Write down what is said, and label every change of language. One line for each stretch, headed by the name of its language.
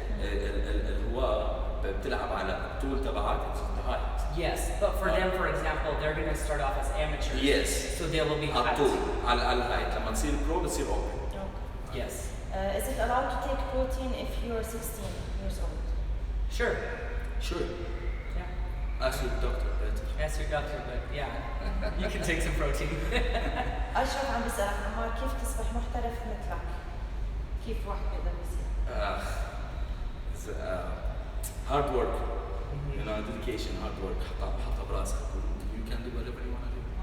Arabic: الهواء بتلعب على الطول تبعك.
English: The height. Yes, but for them, for example, they're going to start off as amateurs. Yes. So they will be height.
Arabic: على الهايت لما تصير برو بتصير open.
English: Okay. Yes. Is it allowed to take protein if you're 16 years old? Sure. Sure. Yeah. Ask your doctor better. Ask your doctor, but yeah, you can take some protein.
Arabic: أشرف عم بيسألك عمار كيف تصبح محترف مثلك؟ كيف واحد بيقدر يصير؟
English: It's hard work. You know, dedication, hard work.
Arabic: حطها براسك.
English: You can do whatever you want to do.